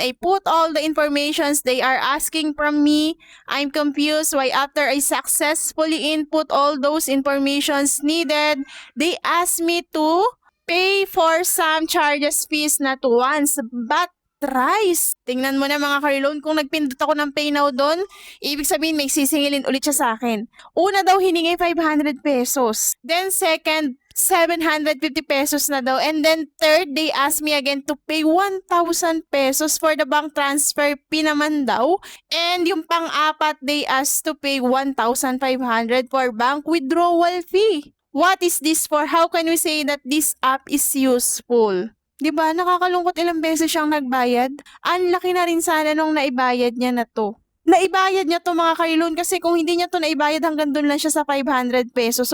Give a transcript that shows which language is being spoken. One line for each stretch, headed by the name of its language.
English: I put all the informations they are asking from me. I'm confused why after I successfully input all those informations needed, they asked me to pay for some charges fees not once but thrice.
Filipino: Tingnan mo na mga karilon, kung nagpindot ako ng pay now doon, ibig sabihin may sisingilin ulit siya sa akin. Una daw hiningi 500 pesos. Then second, 750 pesos na daw.
English: And then third, they asked me again to pay 1,000 pesos for the bank transfer fee
Filipino: naman daw. And yung pang-apat,
English: they asked to pay 1,500 for bank withdrawal fee. What is this for? How can we say that this app is useful?
Filipino: Diba, nakakalungkot ilang beses siyang nagbayad? Ang laki na rin sana nung naibayad niya na to. Naibayad niya to mga karilon kasi kung hindi niya to naibayad hanggang doon lang siya sa 500 pesos.